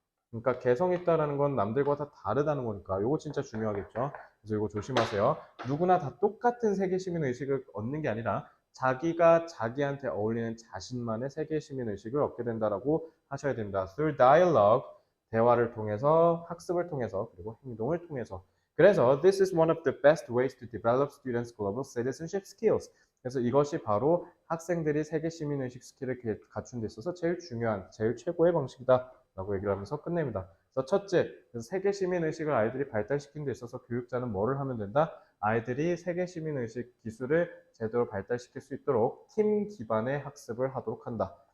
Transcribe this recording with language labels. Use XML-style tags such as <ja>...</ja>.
<ko>그러니까 개성 있다라는 건 남들과 다 다르다는 거니까 이거 진짜 중요하겠죠. 그래서 이거 조심하세요. 누구나 다 똑같은 세계 시민 의식을 얻는 게 아니라 자기가 자기한테 어울리는 자신만의 세계 시민 의식을 얻게 된다라고 하셔야 됩니다.</ko> <en>Through dialogue,</en> <ko>대화를 통해서, 학습을 통해서, 그리고 행동을 통해서.</ko> <en>그래서 this is one of the best ways to develop students' global citizenship skills.</en> <ko>그래서 이것이 바로 학생들이 세계 시민 의식 스킬을 갖춘 데 있어서 제일 중요한, 제일 최고의 방식이다 라고 얘기를 하면서 끝냅니다. 그래서 첫째, 세계 시민 의식을 아이들이 발달시키는 데 있어서 교육자는 뭐를 하면 된다? 아이들이 세계 시민 의식 기술을 제대로 발달시킬 수 있도록 팀 기반의 학습을 하도록 한다.</ko>